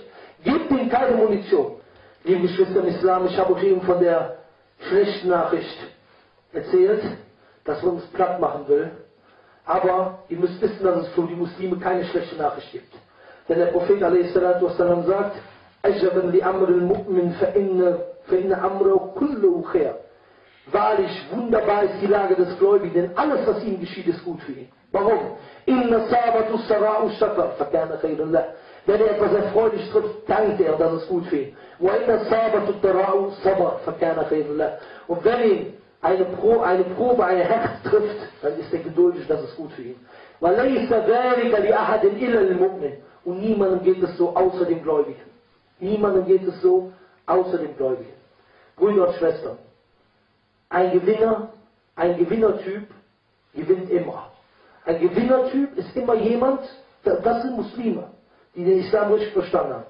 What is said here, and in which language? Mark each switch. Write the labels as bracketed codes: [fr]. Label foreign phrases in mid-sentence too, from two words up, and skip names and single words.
[de] Gebt ihnen keine Munition. Liebe Geschwister im Islam, ich habe euch eben von der schlechten Nachricht erzählt, dass man uns platt machen will. Aber ihr müsst wissen, dass es für die Muslime keine schlechte Nachricht gibt. Denn der Prophet a.s. sagt, [ar] أَجَبًا لِأَمْرِ الْمُؤْمِنِ فَإِنَّ أَمْرَهُ كُلُّهُ خَيْرٌ. [de] Wahrlich, wunderbar ist die Lage des Gläubigen, denn alles, was ihm geschieht, ist gut für ihn. Warum? [ar] إِنَّ صَابَتُ السَّرَاءُ شَكَرٌ فَكَانَ خَيْرًا لَهُ. [de] Wenn er etwas erfreulich trifft, dankt er, das ist gut für ihn. [ar] وَإِنَّ صَابَتُ الضَّرَاءُ صَبَرٌ فَكَانَ خَيْرًا لَهُ. [de] Und wenn ihn eine Probe, ein Herz trifft, dann ist er geduldig, das ist gut für ihn. [ar] وَلَيْسَ ذَلِكَ لِأَحَدٍ إِلَّا الْمُؤْمِنِ. [de] Und niemandem geht es so außer dem Gläubigen. Niemandem geht es so außer dem Gläubigen. Brüder und Schwestern, ein Gewinnertyp gewinnt immer. Ein Gewinnertyp ist immer jemand, das sind Muslime, die den Islam richtig verstanden haben.